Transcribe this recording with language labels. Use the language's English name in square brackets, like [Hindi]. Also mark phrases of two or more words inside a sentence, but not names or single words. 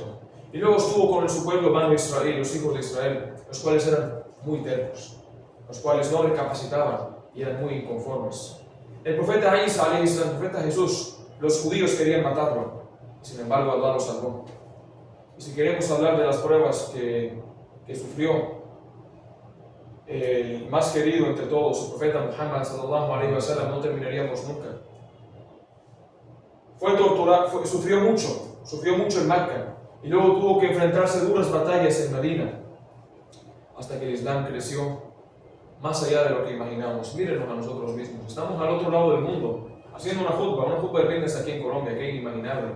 [Spanish] Y luego estuvo con su pueblo Banu Israel, los hijos de Israel, los cuales eran muy tercos, los cuales no recapacitaban y eran muy inconformes. El profeta Isa, el profeta Jesús, los judíos querían matarlo, sin embargo Allah lo salvó. Y si queremos hablar de las pruebas que sufrió el más querido entre todos, el profeta Muhammad [Arabic] صلى الله عليه وسلم, [Spanish] no terminaríamos nunca. Fue torturado, sufrió mucho en Meca, y luego tuvo que enfrentarse a duras batallas en Medina, hasta que el Islam creció más allá de lo que imaginamos. Mírenos a nosotros mismos, estamos al otro lado del mundo, haciendo una jutba de viernes aquí en Colombia, que es inimaginable.